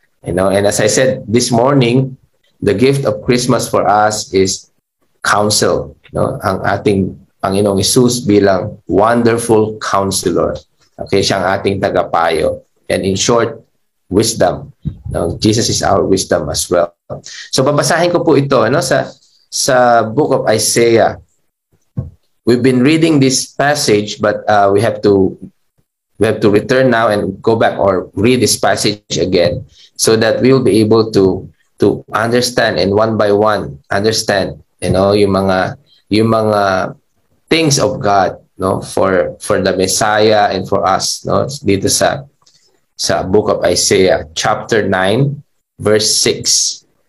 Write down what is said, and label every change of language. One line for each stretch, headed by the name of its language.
English: And as I said this morning, the gift of Christmas for us is counsel.
Filipino: Ang ating Panginoong Hesus bilang
English: wonderful counselor.
Filipino: Okay, siyang ating tagapayo.
English: And in short, wisdom. Jesus is our wisdom as well. So
Filipino: babasahin ko po ito sa
English: book of Isaiah. We've been reading this passage, but we have to return now and go back or read this passage again so that we will be able to understand, and one by one understand, yung mga things of God, for the Messiah and for us,
Filipino: dito sa
English: book of Isaiah, chapter 9, verse 6.